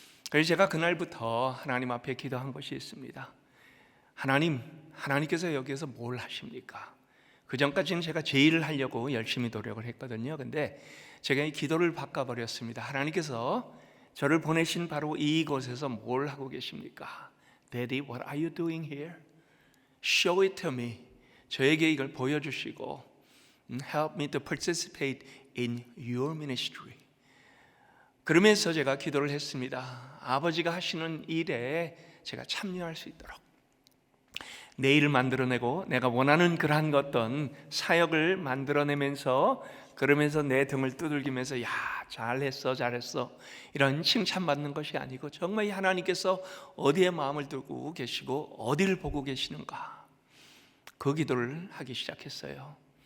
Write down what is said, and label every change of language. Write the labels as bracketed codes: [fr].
[ko] 그래서 제가 그날부터 하나님 앞에 기도한 것이 있습니다. 하나님께서 여기에서 뭘 하십니까? 그 전까지는 제가 제 일을 하려고 열심히 노력을 했거든요. 근데 제가 이 기도를 바꿔버렸습니다. 하나님께서 저를 보내신 바로 이곳에서 뭘 하고 계십니까? [en] Daddy, what are you doing here? Show it to me. [ko] 저에게 이걸 보여주시고 [en] Help me to participate in your ministry. [ko] 그러면서 제가 기도를 했습니다. 아버지가 하시는 일에 제가 참여할 수 있도록, 내 일을 만들어내고 내가 원하는 그러한 어떤 사역을 만들어내면서, 그러면서 내 등을 두들기면서 야, 잘했어 이런 칭찬받는 것이 아니고, 정말 하나님께서 어디에 마음을 두고 계시고 어디를 보고 계시는가, 그 기도를 하기 시작했어요.